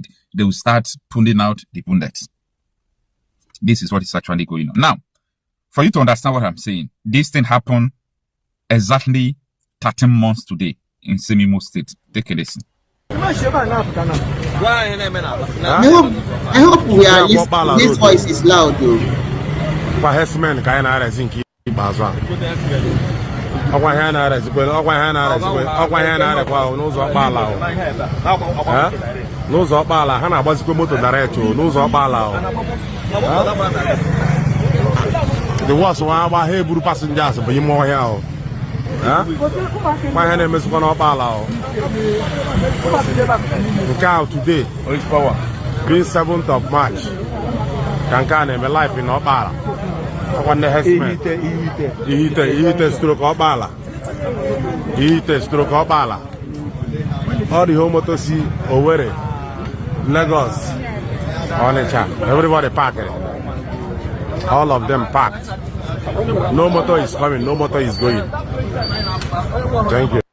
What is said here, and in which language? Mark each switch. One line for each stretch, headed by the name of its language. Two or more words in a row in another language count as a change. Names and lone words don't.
English: They will start pulling out the bullets. This is what is actually going on. Now, for you to understand what I'm saying, this thing happened exactly 13 months today in Semimo State. Take a listen. I hope we are listening. This voice is loud though.
Igbo: N'ụzọ ọkpala ha na-agbazikwa moto direct n'ụzọ ọkpala
English: the worst one
Igbo: agba ha eburu passengers bụ ime ọhịa ahụ ha na-emezikwa n'ọkpala ahụ nke ahụ
English: today being 7th of March
Igbo: ka nke a na-eme
English: life in
Igbo: ọkpala ọkwa ndị herdsmen ihite stroke ọkpala
English: all the home motor
Igbo: si Owerri, Lagos, Onitsha,
English: everybody packed. All of them packed. No motor is coming, no motor is going. Thank you.